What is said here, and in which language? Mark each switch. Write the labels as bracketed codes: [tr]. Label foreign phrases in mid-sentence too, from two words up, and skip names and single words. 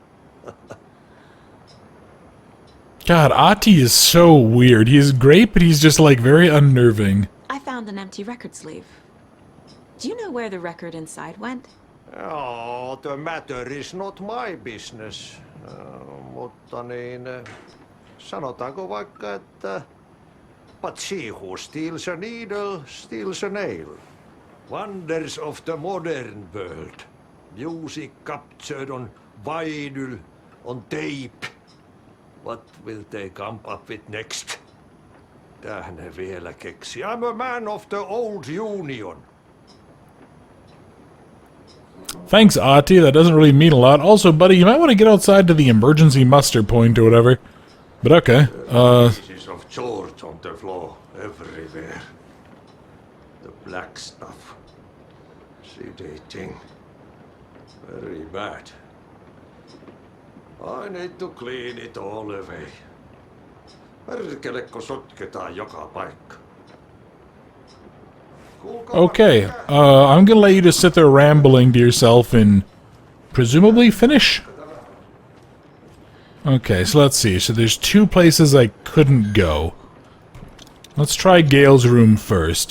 [en] God, Ati is so weird. He's great, but he's just, like, very unnerving. I found an empty record sleeve. Do you know where the record inside went? Oh, the matter is not my business. [fi] Mutta niin, sanotaanko vaikka, että [en] but she who steals a needle steals a nail. Wonders of the modern world. Music captured on vinyl, on tape. What will they come up with next? [fi] Tähän ne vielä keksi. [en] I'm a man of the old union. Thanks, Ati. That doesn't really mean a lot. Also, buddy, you might want to get outside to the emergency muster point or whatever. But okay. Pieces of George on the floor everywhere. The black stuff. Sedating. Very bad. I need to clean it all away. [fi] Perkelekko sotketaan joka paikka. [en] Okay, I'm gonna let you just sit there rambling to yourself and presumably finish. Okay, so let's see. So there's two places I couldn't go. Let's try Gale's room first.